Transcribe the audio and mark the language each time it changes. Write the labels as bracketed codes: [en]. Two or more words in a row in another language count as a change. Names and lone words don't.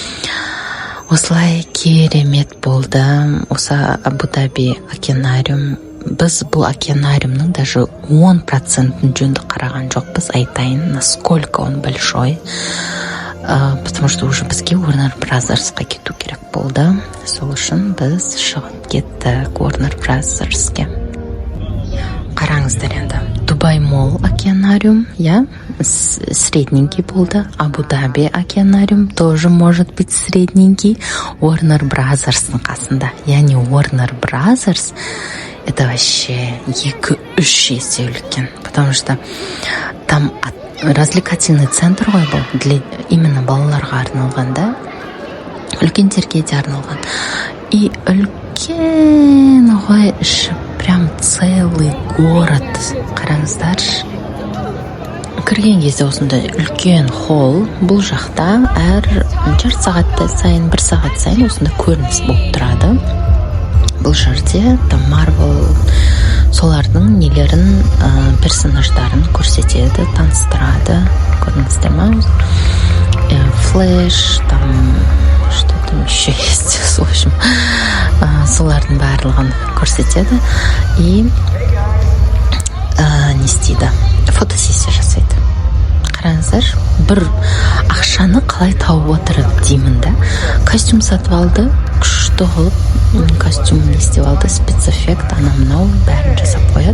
[kk] Осылай керемет болды. Осы Абу-Даби океанариум. Біз бұл океанариумның даже 10%-ын жөнді қараған жоқпыз, айтайын, [ru] насколько он большой. Потому что уже [kk] бізге Warner Brothers'қа кету керек болды. Сол үшін біз шығып кеттік Warner Brothers'ке. Қараңыздар енді. Дубай Молл океанариум, я, средненький болды. [ru] Абу-Даби океанариум тоже может быть средненький. [kk] Warner Brothers'ның қасында. Яғни Warner Brothers [ru] это вообще [kk] 2-3 есе үлкен. [ru] Потому что там развлекательный центр [kk] ғой бұл, [ru] для именно [kk] балаларға арналған да, үлкендерге де арналған. И үлкен ғой іші, [ru] прям целый город. [kk] Қараңыздаршы. Кірген кезде осындай үлкен холл, бұл жақта әр жарты сағатта сайын, 1 сағат сайын осындай көрініс болып тұрады. Бұл жерде Marvel солардың нелерін, персонаждарын көрсетеді, таныстырады. Көрдіңіздер ма? [ru] Флэш, там что там еще есть, в общем, [kk] солардың барлығын көрсетеді. И не істейді? Фотосессия жасайды. Қараңыздар, бір ақшаны қалай тауып отыр деймін да. Костюм сатып алды, күшті қылып, костюм не істеп алды, спецэффект, анау бәрін жасап қояды.